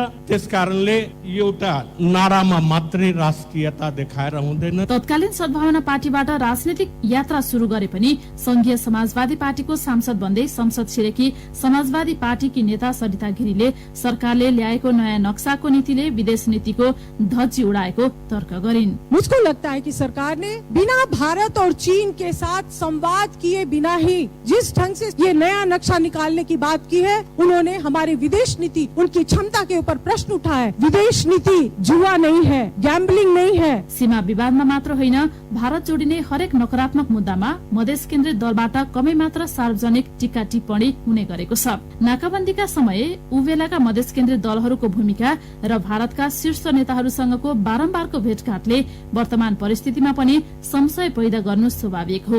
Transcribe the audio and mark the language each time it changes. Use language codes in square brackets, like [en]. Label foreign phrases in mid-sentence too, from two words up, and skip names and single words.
[ne] त्यसकारणले एउटा नारामा मात्रै राष्ट्रियता देखाएर हुँदैन। तत्कालीन सद्भावना पार्टीबाट राजनीतिक यात्रा शुरू गरे पनि संघीय समाजवादी पार्टीको सांसद बन्दै संसद छिरेकी समाजवादी पार्टीकी नेता सरिता गिरीले सरकारले ल्याएको नयाँ नक्साको नीतिले विदेश नीतिको धज्जी उडाएको तर्क गरिन्। [hi] मुझको लगता है कि सरकार ने बिना भारत और चीन के साथ संवाद किए बिना ही जिस ढंग से ये नया नक्शा निकालने की बात की है, उन्होंने हमारी विदेश नीति, उनकी क्षमता के ऊपर प्रश्न उठाया है। विदेश नीति जुआ नहीं है, गैम्बलिंग नहीं है। [ne] सीमा विवादमा मात्र होइन, भारत जोडिने हरेक नकारात्मक मुद्दामा मधेस केन्द्रित दलबाट कमै मात्र सार्वजनिक टीका टिप्पणी हुने गरेको छ। नाकाबन्दीका समय उबेलाका मधेस केन्द्रित दलहरूको भूमिका र भारतका शीर्ष नेताहरूसँगको बारम्बारको भेटघाटले वर्तमान परिस्थितिमा पनि संशय पैदा गर्नु स्वाभाविक हो।